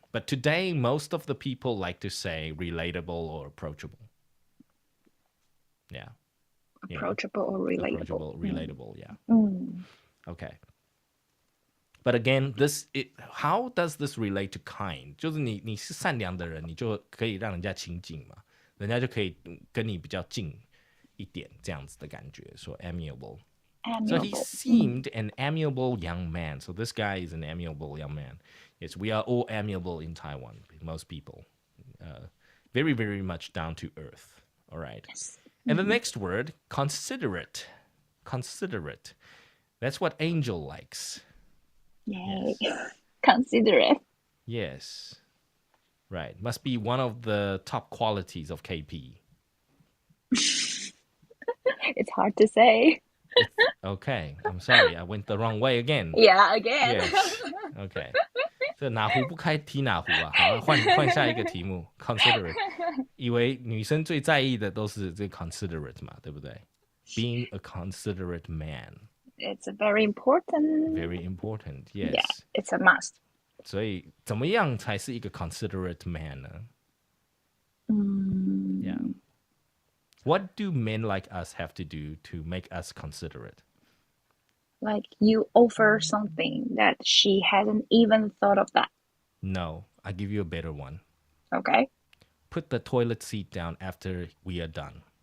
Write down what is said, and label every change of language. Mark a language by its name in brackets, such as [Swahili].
[English] But today, most of the people like to say relatable or approachable. Yeah. Approachable or relatable. Relatable, yeah. Okay. But again, how does this relate to kind? [Chinese] 就是你是善良的人，你就可以让人家亲近嘛，人家就可以跟你比较近一点，这样子的感觉。 [English] So amiable. So he seemed an amiable young man. So this guy is an amiable young man. Yes, we are all amiable in Taiwan. Most people, very, very much down to earth. All right. Yes. And the next word, considerate. Considerate. That's what Angel likes. Yay. Yes. Considerate. Yes. Right. Must be one of the top qualities of KP. It's hard to say. Okay. I'm sorry. I went the wrong way again. Yeah, again. Yes. Okay. [Chinese] 这哪壶不开提哪壶啊！好，换下一个题目 ，considerate。以为女生最在意的都是这 considerate 嘛，对不对 ？ [English] Being a considerate man. It's very important. Very important. Yes. Yeah, it's a must. [Chinese] 所以怎么样才是一个 considerate man 呢？ [English] Yeah. What do men like us have to do to make us considerate? Like you offer something that she hasn't even thought of that. No, I'll give you a better one. Okay. Put the toilet seat down after we are done.